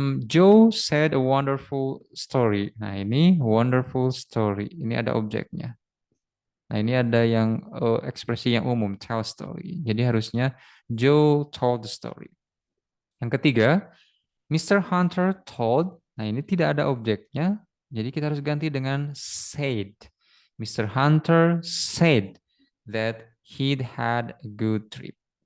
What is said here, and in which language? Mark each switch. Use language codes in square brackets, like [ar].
[en] Joe said a wonderful story. [id] Nah, ini wonderful story. Ini ada objeknya. Nah, ini ada yang ekspresi yang umum, tell story. Jadi harusnya [en] Joe told the story. [id] Yang ketiga, Mr. Hunter [en] told. [id] Nah, ini tidak ada objeknya. Jadi kita harus ganti dengan said. [en] Mr. Hunter said that he'd had a good trip.